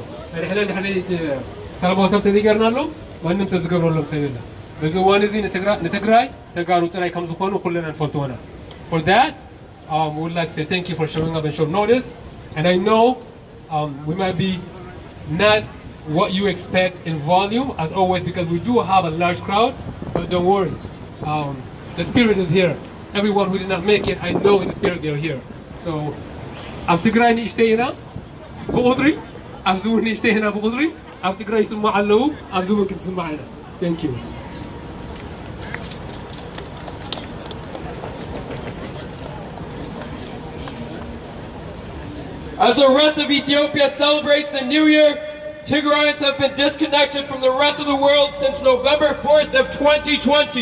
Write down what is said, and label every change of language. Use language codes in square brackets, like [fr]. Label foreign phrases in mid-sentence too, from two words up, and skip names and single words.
[en] And for that, we would like to say thank you for showing up and short notice. And I know we might be not what you expect in volume, as always, because we do have a large crowd, but don't worry. the spirit is here. Everyone who did not make it, I know in the spirit they're here. So, [ti] ኣብ ትግራይ ንእሽተይ ኢና ብቁጥሪ ኣብዚ እውን ንእሽተይ ኢና ብቁጥሪ ኣብ ትግራይ ይስማዕ ኣለዉ ኣብዚ እውን ክትስማዕ ኢና [en] Thank you. As the rest of Ethiopia celebrates the new year, Tigrayans have been disconnected from the rest of the world since November 4th of 2020.